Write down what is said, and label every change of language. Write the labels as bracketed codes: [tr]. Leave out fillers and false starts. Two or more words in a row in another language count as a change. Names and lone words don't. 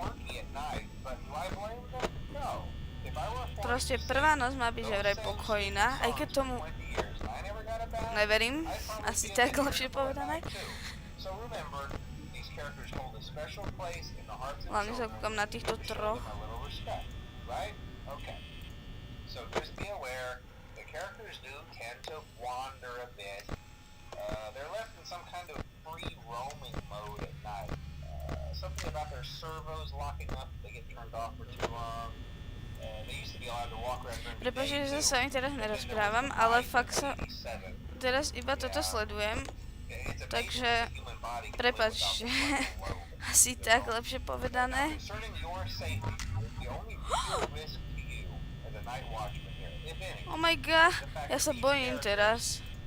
[sk] Proste prvá noc má byť vraj pokojná, aj keď tomu neverím, asi tak lepšie povedané. Hlavne sa kúkam na týchto troch. [en] They're left in some kind of free roaming mode at night. Something about their servos locking up, they get turned off for too long. They used to be allowed to walk around during the day. [sk] Prepáčte, že sa s vami teraz nerozprávam, ale fakt sa teraz iba toto sledujem. Takže prepáčte. Asi tak lepšie povedané. [en] Oh my god, [sk] ja sa bojím teraz.